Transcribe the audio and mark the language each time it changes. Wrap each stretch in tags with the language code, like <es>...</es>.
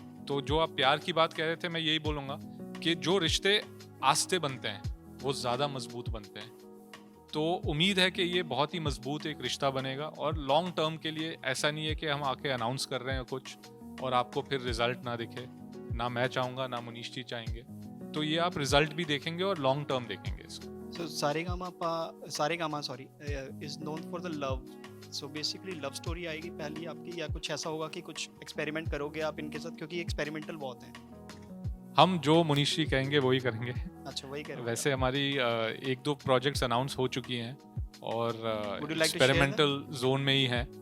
<hi>तो जो आप प्यार की बात कह रहे थे, मैं यही बोलूँगा कि जो रिश्ते आस्ते बनते हैं वो ज़्यादा मजबूत बनते हैं. तो उम्मीद है कि ये बहुत ही मजबूत एक रिश्ता बनेगा. और लॉन्ग टर्म के लिए ऐसा नहीं है कि हम आके अनाउंस कर रहे हैं कुछ और आपको फिर रिजल्ट ना दिखे. ना मैं चाहूँगा, ना मुनीश जी चाहेंगे. तो ये आप रिजल्ट भी देखेंगे और लॉन्ग टर्म देखेंगे इसको.</hi> <en>So Saregama is known for the love.</en> <hi>So basically love story आएगी पहली आपकी, या कुछ ऐसा होगा कि कुछ एक्सपेरिमेंट करोगे आप इनके साथ, क्योंकि एक्सपेरिमेंटल बहुत है. हम जो मुनीश जी कहेंगे वही करेंगे. अच्छा, वही करेंगे. वैसे हमारी 1-2 प्रोजेक्ट्स अनाउंस हो चुकी हैं और</hi> <en>Would you like to share</en> <hi>experimental zone में ही हैं,</hi>